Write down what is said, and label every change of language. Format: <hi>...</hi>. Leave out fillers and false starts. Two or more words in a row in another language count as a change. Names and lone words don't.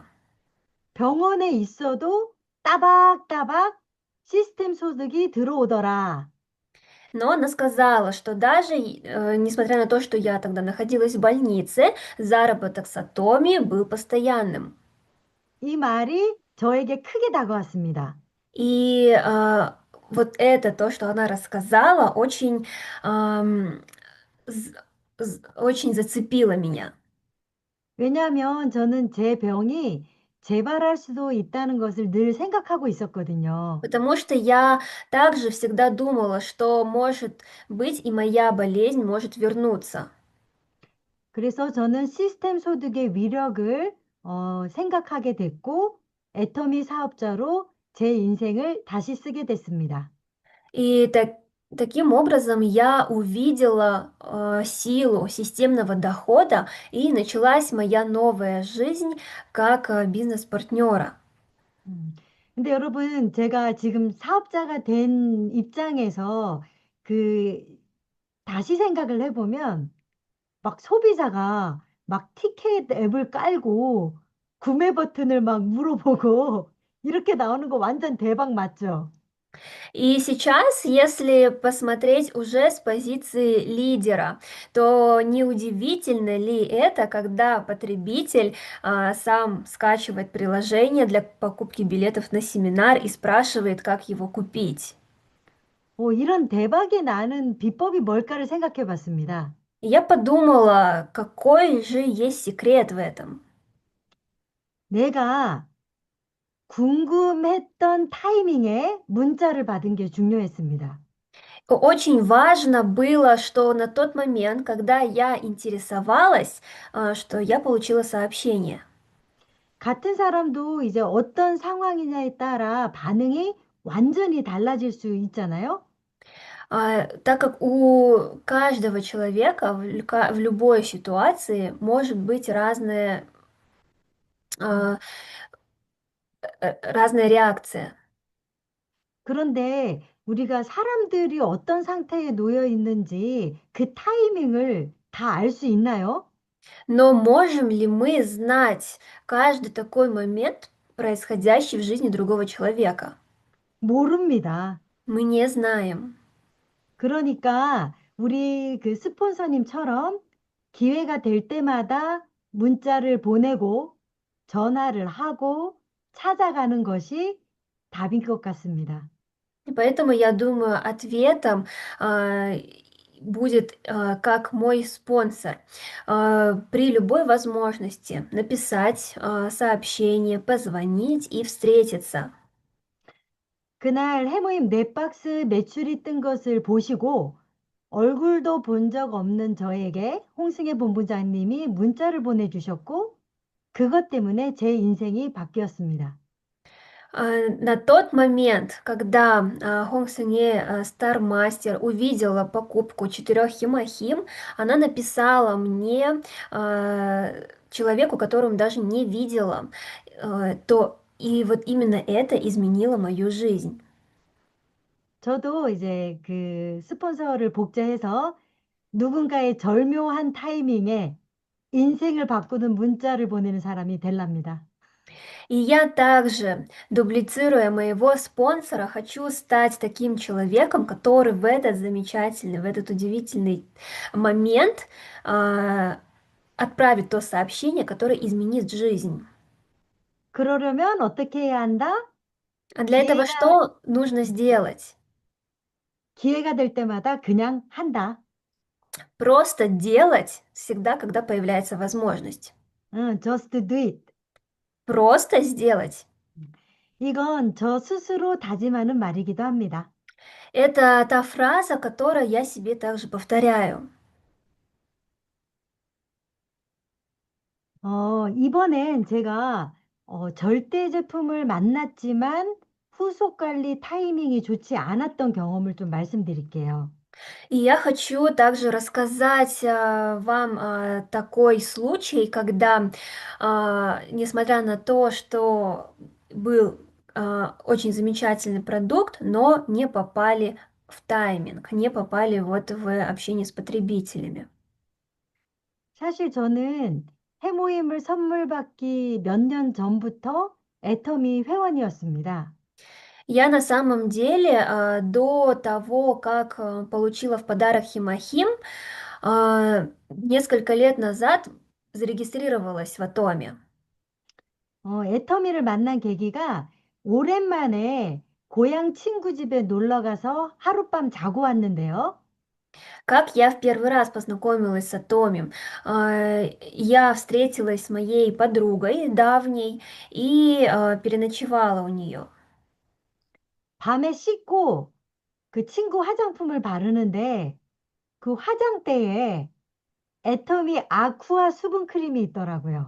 <ko>병원에 있어도 따박따박 시스템 소득이 들어오더라.</ko> <ru>Но она сказала, что даже несмотря на то, что я тогда находилась в больнице, заработок с Атоми был постоянным.</ru> <ko>이 말이 저에게 크게 다가왔습니다.</ko> <ru>И вот это то, что она рассказала, очень, очень зацепило меня.</ru> <ko>왜냐하면 저는 제 병이 재발할 수도 있다는 것을 늘 생각하고 있었거든요.</ko> <ru>Потому что я также всегда думала, что, может быть, и моя болезнь может вернуться.</ru> <ko>그래서 저는 시스템 소득의 위력을 생각하게 됐고 애터미 사업자로 제 인생을 다시 쓰게 됐습니다.</ko> <ru>И таким образом я увидела силу системного дохода, и началась моя новая жизнь как бизнес-партнера.</ru> <ko>근데 여러분, 제가 지금 사업자가 된 입장에서 그 다시 생각을 해보면 막 소비자가 막 티켓 앱을 깔고 구매 버튼을 막 물어보고 이렇게 나오는 거 완전 대박 맞죠?</ko> <ru>И сейчас, если посмотреть уже с позиции лидера, то неудивительно ли это, когда потребитель сам скачивает приложение для покупки билетов на семинар и спрашивает, как его купить?</ru> <ko>이런 대박이 나는 비법이 뭘까를 생각해 봤습니다.</ko> <ru>И я подумала, какой же есть секрет в этом.</ru> <ko>내가 궁금했던 타이밍에 문자를 받은 게 중요했습니다.</ko> <ru>Очень важно было, что на тот момент, когда я интересовалась, что я получила сообщение.</ru> <ko>같은 사람도 이제 어떤 상황이냐에 따라 반응이 완전히 달라질 수 있잖아요.</ko> <ru>Так как у каждого человека в любой ситуации может быть а, разная реакция.</ru> <ko>그런데 우리가 사람들이 어떤 상태에 놓여 있는지 그 타이밍을 다 알 수 있나요?</ko> <ru>Но можем ли мы знать каждый такой момент, происходящий в жизни другого человека?</ru> <ko>모릅니다.</ko> <ru>Мы не знаем.</ru> <ko>그러니까 우리 그 스폰서님처럼 기회가 될 때마다 문자를 보내고 전화를 하고 찾아가는 것이 답인 것 같습니다.</ko> <ru>И поэтому я думаю, ответом а, будет как мой спонсор. При любой возможности написать сообщение, позвонить и встретиться.</ru> <ko>그날 해모임 네 박스 매출이 뜬 것을 보시고 얼굴도 본 적 없는 저에게 홍승혜 본부장님이 문자를 보내주셨고 그것 때문에 제 인생이 바뀌었습니다.</ko> <ru>На тот момент, когда Хонг Сенье, Стармастер, увидела покупку 4 химохим, она написала мне, человеку, которого даже не видела, и вот именно это изменило мою жизнь.</ru> <ko>저도 이제 그 스폰서를 복제해서 누군가의 절묘한 타이밍에 인생을 바꾸는 문자를 보내는 사람이 될랍니다.</ko> <ru>И я также, дублицируя моего спонсора, хочу стать таким человеком, который в этот замечательный, в этот удивительный момент отправит то сообщение, которое изменит жизнь.</ru> <ko>그러려면 어떻게 해야 한다?</ko> <ru>А для этого</ru> <ko>기회가,</ko> <ru>что нужно сделать?</ru> <ko>기회가 될 때마다 그냥 한다.</ko> <ru>Просто делать всегда, когда появляется возможность.</ru> <ko>응,</ko> <en>just do it.</en> <ru>Просто сделать.</ru> <ko>이건 저 스스로 다짐하는 말이기도 합니다.</ko> <ru>Это та фраза, которую я себе также повторяю.</ru> <ko>이번엔 제가 절대 제품을 만났지만 후속 관리 타이밍이 좋지 않았던 경험을 좀 말씀드릴게요.</ko> <ru>И я хочу также рассказать вам такой случай, когда, несмотря на то, что был очень замечательный продукт, но не попали в тайминг, не попали вот в общение с потребителями.</ru> <ko>사실 저는 해모임을 선물 받기 몇 년 전부터 애터미 회원이었습니다.</ko> <ru>Я на самом деле до того, как получила в подарок Химохим, несколько лет назад зарегистрировалась в Атоме.</ru> <ko>애터미를 만난 계기가 오랜만에 고향 친구 집에 놀러 가서 하룻밤 자고 왔는데요.</ko> <ru>Как я в первый раз познакомилась с Атомием? Я встретилась с моей подругой давней и переночевала у нее.</ru> <ko>밤에 씻고 그 친구 화장품을 바르는데 그 화장대에 애터미 아쿠아 수분크림이 있더라고요.</ko>